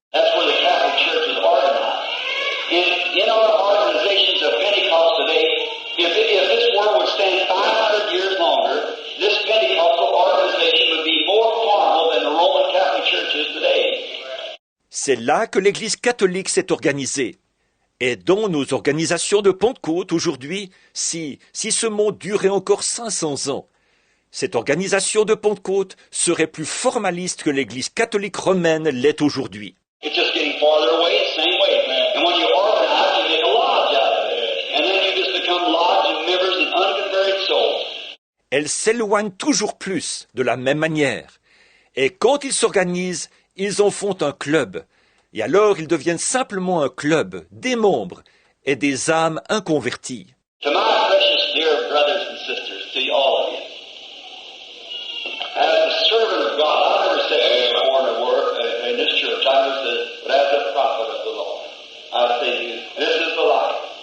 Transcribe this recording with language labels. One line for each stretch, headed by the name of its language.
English: That's where the Catholic Church is organized. In our organizations of Pentecost today, if this word would stand 500 years longer, this Pentecostal organization would be more formal than the Roman Catholic Church is today.
French: C'est là que l'Église catholique s'est organisée. Et dans nos organisations de Pentecôte aujourd'hui, si ce monde durait encore 500 ans, cette organisation de Pentecôte serait plus formaliste que l'Église catholique romaine l'est aujourd'hui.
English: It's just getting farther away, the same way. And when you organize, you make a lodge out of it. And then you just become lodge members and unconverted souls.
French: Elle s'éloigne toujours plus de la même manière. Et quand ils s'organisent, ils en font un club. Et alors ils deviennent simplement un club, des membres et des âmes inconverties.
English: To my precious dear brothers and sisters, to all of you, as the servant of God, I've never said before in a word in this church, I never said, but as the prophet of the Lord, I say to you, this is the life.